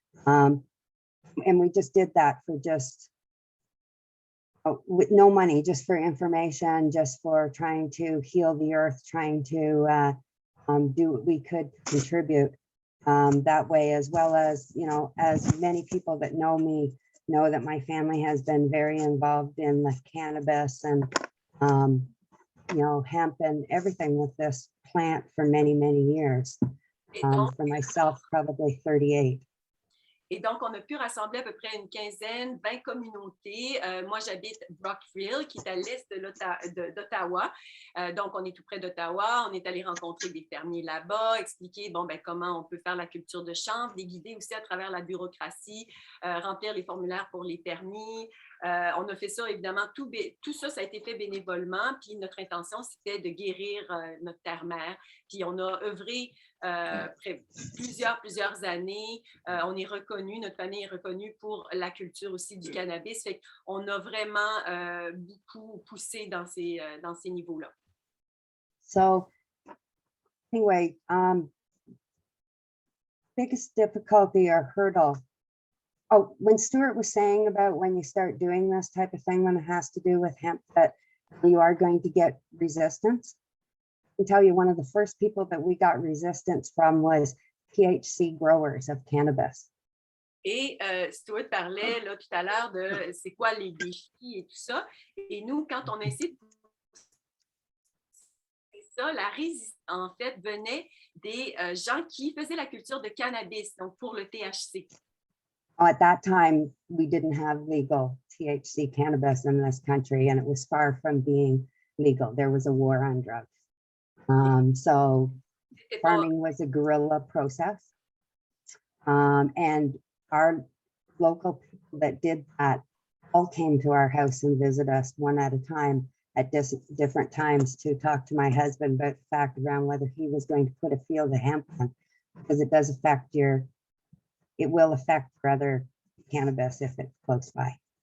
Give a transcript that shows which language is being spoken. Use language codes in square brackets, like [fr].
[en] And we just did that for just, with no money, just for information, just for trying to heal the earth, trying to do what we could to contribute that way, as well as, as many people that know me know that my family has been very involved in the cannabis and, hemp and everything with this plant for many, many years. For myself, probably 38. [fr] Et donc, on a pu rassembler à peu près une quinzaine, 20 communautés. Moi, j'habite Brockville, qui est à l'est d'Ottawa. Donc, on est tout près d'Ottawa. On est allé rencontrer des fermiers là-bas, expliquer comment on peut faire la culture de chanvre, les guider aussi à travers la bureaucratie, remplir les formulaires pour les permis. On a fait ça, évidemment, tout ça, ça a été fait bénévolement. Puis notre intention, c'était de guérir notre terre-mère. Puis on a œuvré plusieurs années. On est reconnu, notre famille est reconnue pour la culture aussi du cannabis. Fait qu'on a vraiment beaucoup poussé dans ces niveaux-là. [en] So, anyway, biggest difficulty or hurdle. Oh, when Stuart was saying about when you start doing this type of thing, when it has to do with hemp, that you are going to get resistance. I can tell you one of the first people that we got resistance from was THC growers of cannabis. [fr] Et Stuart parlait là, tout à l'heure de c'est quoi les défis et tout ça. Et nous, quand on essaie de ça, la résistance, en fait, venait des gens qui faisaient la culture de cannabis, donc pour le THC. [en] At that time, we didn't have legal THC cannabis in this country, and it was far from being legal. There was a war on drugs. So farming was a guerrilla process. And our local people that did that all came to our house and visit us one at a time at different times to talk to my husband about the fact around whether he was going to put a field of hemp on, because it does affect it will affect your other cannabis if it's close by.